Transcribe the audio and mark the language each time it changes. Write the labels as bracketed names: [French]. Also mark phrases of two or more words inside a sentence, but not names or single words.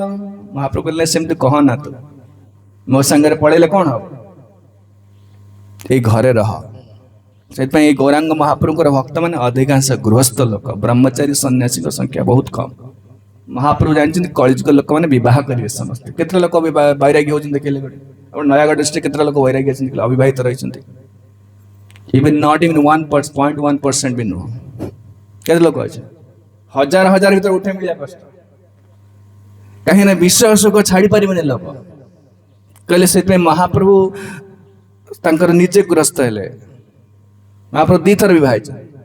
[Odia] ମହାପ୍ରଭୁ କହିଲେ ସେମିତି କହନା, ତୁ ମୋ ସାଙ୍ଗରେ ପଳେଇଲେ କ'ଣ ହବ, ଏଇ ଘରେ ରହ। ସେଥିପାଇଁ ଏଇ ଗୌରାଙ୍ଗ ମହାପ୍ରଭୁଙ୍କର ଭକ୍ତମାନେ ଅଧିକାଂଶ ଗୃହସ୍ଥ ଲୋକ, ବ୍ରହ୍ମଚାରୀ ସନ୍ନ୍ୟାସୀଙ୍କ ସଂଖ୍ୟା ବହୁତ କମ୍। ମହାପ୍ରଭୁ ଜାଣିଛନ୍ତି କଳିଯୁଗ ଲୋକମାନେ ବିବାହ କରିବେ ସମସ୍ତେ। କେତେ ଲୋକ ବୈରାଗୀ ହେଉଛନ୍ତି ଦେଖିଲେ ଗୋଟେ, ଆପଣ ନୟାଗଡ଼ ଡିଷ୍ଟ୍ରିକ୍ଟ କେତେ ଲୋକ ବୈରାଗୀ ଅଛନ୍ତି, ଅବିବାହିତ ରହିଛନ୍ତି। [English] Even not even [Odia] 1.1% ବି ନୁହଁ, କେତେ ଲୋକ ଅଛି, ହଜାର ହଜାର ଭିତରେ ଉଠେ ମିଳିବା କଷ୍ଟ। କାହିଁକିନା ବିଷୟ ସୁଖ ଛାଡ଼ି ପାରିବେନି ଲୋକ। କହିଲେ ସେଥିପାଇଁ ମହାପ୍ରଭୁ ତାଙ୍କର ନିଜେ ଗୃହସ୍ଥ ହେଲେ। ମହାପ୍ରଭୁ ଦୁଇଥର ବିବାହ ହେଇଛନ୍ତି।